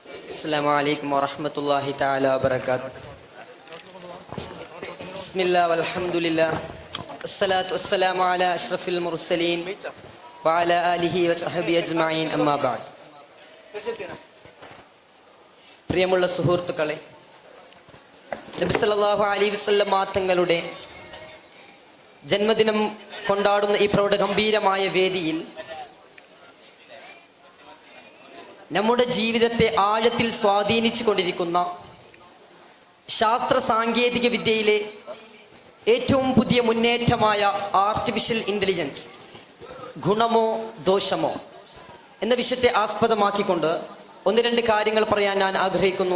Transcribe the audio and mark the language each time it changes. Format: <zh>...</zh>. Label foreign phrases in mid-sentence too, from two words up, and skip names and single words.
<ar>السلام عليكم ورحمة الله تعالى وبركاته. بسم الله والحمد لله الصلاة والسلام على أشرف المرسلين وعلى آله وصحبه أجمعين أما بعد.</ar> <ml>പ്രിയമുള്ള സുഹൃത്തുക്കളെ, നബി</ml> <ar>صلى الله عليه وسلم</ar> <ml>തങ്ങളുടെ ജന്മദിനം കൊണ്ടാടുന്ന ഈ പ്രൗഢഗംഭീരമായ വേദിയിൽ നമ്മുടെ ജീവിതത്തെ ആഴത്തിൽ സ്വാധീനിച്ചു കൊണ്ടിരിക്കുന്ന ശാസ്ത്ര സാങ്കേതിക വിദ്യയിലെ ഏറ്റവും പുതിയ മുന്നേറ്റമായ</ml> <en>artificial intelligence</en> <ml>ഗുണമോ ദോഷമോ എന്ന വിഷയത്തെ ആസ്പദമാക്കിക്കൊണ്ട് ഒന്ന് രണ്ട് കാര്യങ്ങൾ പറയാൻ ഞാൻ ആഗ്രഹിക്കുന്നു.</ml>